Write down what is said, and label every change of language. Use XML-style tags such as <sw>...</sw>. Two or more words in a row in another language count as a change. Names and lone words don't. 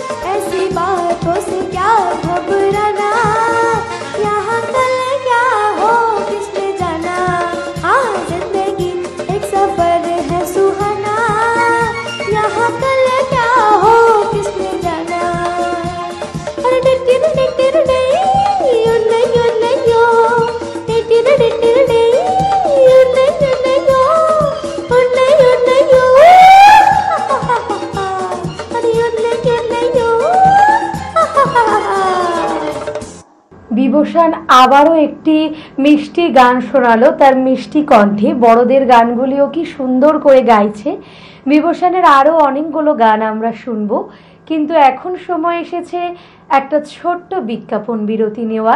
<hi>ऐसी बातों से क्या घबराना, यहाँ कल क्या हो किसने जाना। हाँ जिंदगी एक सफर है सुहाना, यहाँ कल क्या हो किसने जाना। अरे डिटिर डिटिर डे उल्ले उल्ले यो डिटिर डिटिर डे उल्ले उल्ले यो उल्ले उल्ले यो अरे उल्ले उल्ले यो।</hi> <bn>বিভূষণ আবারও একটি মিষ্টি গান শোনালো তার মিষ্টি কণ্ঠে। বড়দের গানগুলিও কি সুন্দর করে গাইছে। বিভূষণের আরও অনেকগুলো গান আমরা শুনবো, কিন্তু এখন সময় এসেছে একটা ছোট্ট বিজ্ঞাপন বিরতি নেওয়ার।</bn>